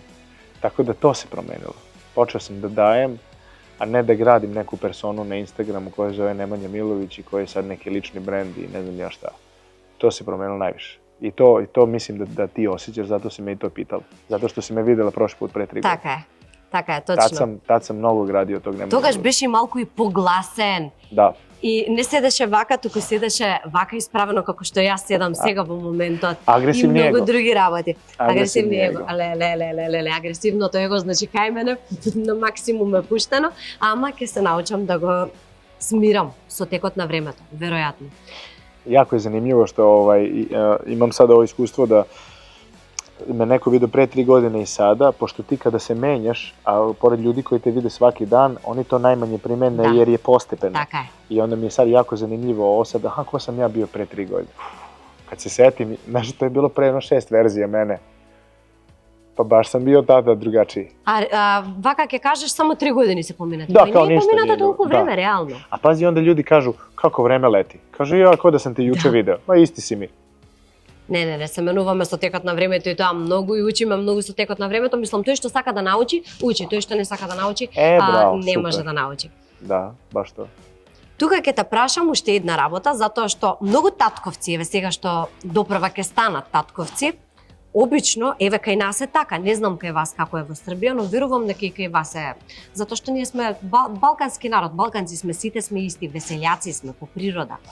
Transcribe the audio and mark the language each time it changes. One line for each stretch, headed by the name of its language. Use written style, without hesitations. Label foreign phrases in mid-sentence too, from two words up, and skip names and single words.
Serbian: Tako da to se promenilo. Počeo sam da dajem, a ne da gradim neku personu na Instagramu koja zove Nemanja Milović i koji je sad neki lični brend i ne znam ja šta. To se promenilo najviše. I to mislim da ti osjećaš, zato si me i to pitala. Zato što si me videla prošli put pre 3 godine.
Macedonian: Така е, точно.
Serbian: Tad sam mnogo gradio tog Nemanja
Macedonian: Тогаш
Serbian: Milovića.
Macedonian: беше малку и погласен.
Serbian: Da.
Macedonian: И не седеше вака, туку седеше вака исправено како што јас седам сега во моментот. Агресивни и многу его. други работи. Агресивни его. Ле, агресивното его, значи кај мене на максимум е пуштено, ама ќе се научам да го смирам со текот на времето, веројатно.
Serbian: Jako je zanimljivo što imam sada ovo iskustvo da me neko vidio pre 3 godine i sada, pošto ti kada se menjaš, a pored ljudi koji te vide svaki dan, oni to najmanje primene jer je postepeno.
Macedonian: Така е.
Serbian: I onda mi je sad jako zanimljivo ovo sad, ko sam ja bio pre 3 godine. Kad se setim, znaš, to je bilo pre 6 verzija mene. Pa baš sam bio tada drugačiji.
Macedonian: Вака ќе кажеш само 3 години се поминати. Да, Не
Serbian: као
Macedonian: е ништа поминато
Serbian: nije bilo.
Macedonian: толку време, реално.
Serbian: A pazi, onda ljudi kažu, kako vreme leti. Kažu, ja, kao da sam te juče video. Ma isti si mi.
Macedonian: Не, се менуваме со текот на времето и тоа многу и учиме многу со текот на времето. Мислам, тој што сака да научи, учи. Тој што не сака да научи, Браво, не супер. може да научи.
Serbian: Da, baš to.
Macedonian: Тука ќе те прашам уште една работа, затоа што многу татковци, еве сега што допрва ќе станат татковци, обично, еве кај нас е така, не знам кај вас како е во Србија, но верувам дека и кај вас е. Затоа што ние сме балкански народ, балканци сме, сите сме исти, веселјаци сме по природа.